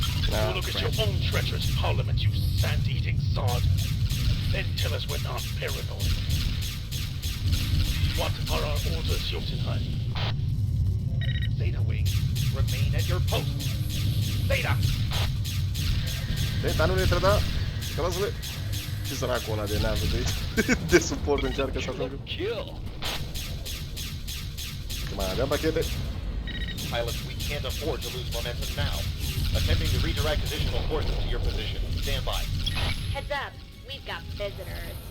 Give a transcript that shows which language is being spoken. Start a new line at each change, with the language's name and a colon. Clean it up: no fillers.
English: Now look at your own treacherous parliament, you sand-eating sod. Then tell us we're not paranoid. What are our orders, Jotunheim? Zeta Wing, remain at your post. Zeta!
Romanian: Zeta, nu le trăda. Lasă-le. Ce săracul ăla de navă de suport încearcă să ajungă. Mai avem pachete.
English: Pilots, we can't afford to lose momentum now. Attempting to redirect additional forces to your position. Stand by. Heads up, we've got visitors.